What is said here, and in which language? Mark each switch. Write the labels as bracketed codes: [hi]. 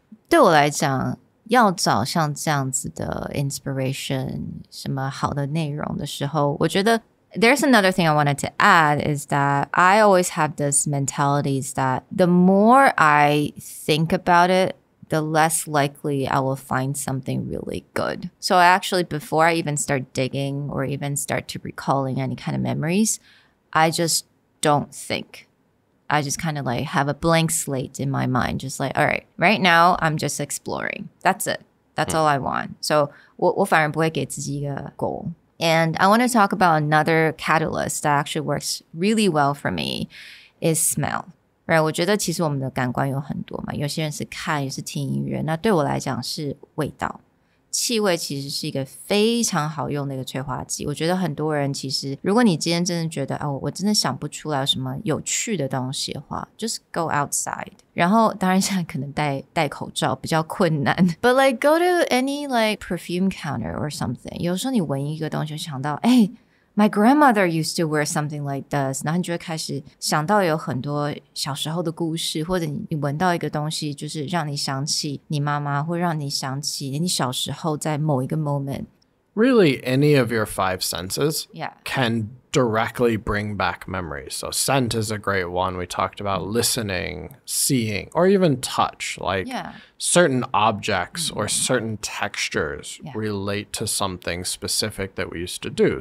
[zh] 对我来讲，要找像这样子的 inspiration 什么好的内容的时候，我觉得 [en] there's another thing I wanted to add is that I always have this mentality is that the more I think about it, the less likely I will find something really good. So actually, before I even start digging or even start to recalling any kind of memories, I just don't think. I just kind of like have a blank slate in my mind. Just like, all right now I'm just exploring. That's it. That's all I want. [zh] So 我反而不会给自己一个 goal. [en] And I want to talk about another catalyst that actually works really well for me is smell. Right? [zh] 我觉得其实我们的感官有很多嘛，有些人是看，也是听音乐。那对我来讲是味道。气味其实是一个非常好用的一个催化剂。我觉得很多人其实，如果你今天真的觉得我真的想不出来有什么有趣的东西的话 ， [en] just go outside。 [zh] 然后当然现在可能戴口罩比较困难 ， [en] but like go to any like perfume counter or something。 [zh] 有时候你闻一个东西就想到， [en] My grandmother used to wear something like this. [zh] 然后你就会开始想到有很多小时候的故事，或者你闻到一个东西，就是让你想起你妈妈，或让你想起你小时候在某一个 moment。Really, [en] any of your 5 senses can directly bring back memories. So scent is a great one. We talked about listening, seeing, or even touch. Like certain objects or certain textures relate to something specific that we used to do.